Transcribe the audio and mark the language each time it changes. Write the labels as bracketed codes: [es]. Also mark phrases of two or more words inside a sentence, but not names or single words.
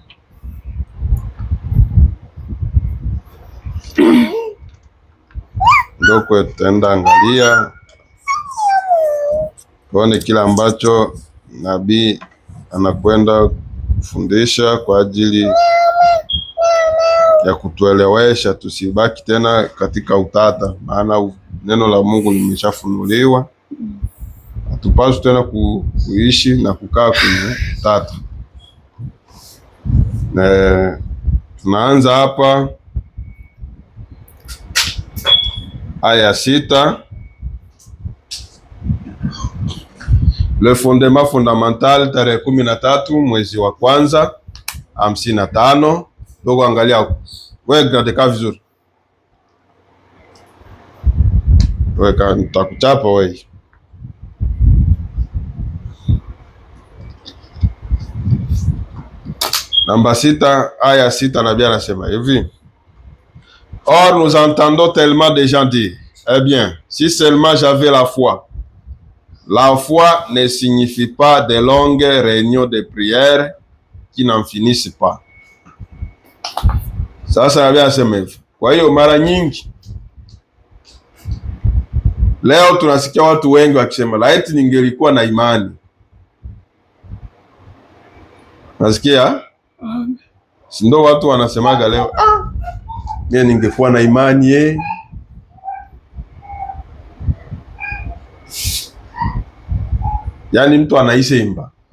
[sw] Ndo kwa tutaenda angalia tuone kile ambacho nabii anakwenda kufundisha kwa ajili ya kutuelewesha tusibaki tena katika utata, maana neno la Mungu limeshafunuliwa. Hatupaswi tena kuishi na kukaa kwenye utata. Tunaanza hapa aya 6, [fr] le fondement fondamental, [sw] tarehe 13 mwezi wa kwanza 55. Dogo angalia wewe unataka vizuri. Wewe nitakuchapa wewe. Namba 6, aya 6, nabii anasema hivi: [fr] Or nous entendons tellement de gens dire, eh bien, si seulement j'avais la foi. La foi ne signifie pas de longues réunions de prière qui n'en finissent pas. [sw] Sasa nabii anasema hivi. Kwa hiyo mara nyingi leo tunasikia watu wengi wakisema laiti ningelikuwa na imani. Nasikia? Si ndio watu wanasemaga leo, mimi ningekuwa na imani Yaani mtu anaisemba.